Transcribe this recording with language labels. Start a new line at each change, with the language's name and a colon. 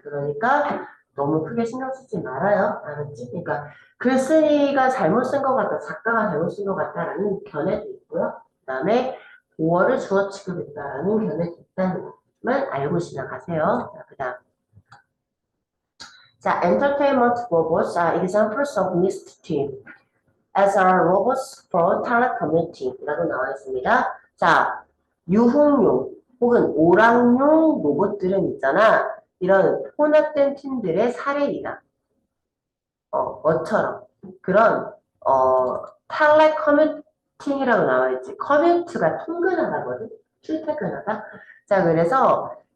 Korean: 그러니까 너무 크게 신경 쓰지 말아요. 알았지? 그러니까 글쓰기가 잘못 쓴 것 같다, 작가가 잘못 쓴 것 같다라는 견해도 있고요. 그 다음에 보어를 주어 취급했다라는 견해도 있다는 것만 알고 지나가세요. 자, 그 다음.
English: 자, entertainment robots are examples of mixed team. as are robots for telecommuting
Korean: 이라고 나와 있습니다. 자, 유흥용 혹은 오락용 로봇들은 있잖아. 이런 혼합된 팀들의 사례이다. 뭐처럼 그런 텔레커뮤팅이라고 나와 있지. 커뮤트가 통근하다거든. 출퇴근하다. 자, 그래서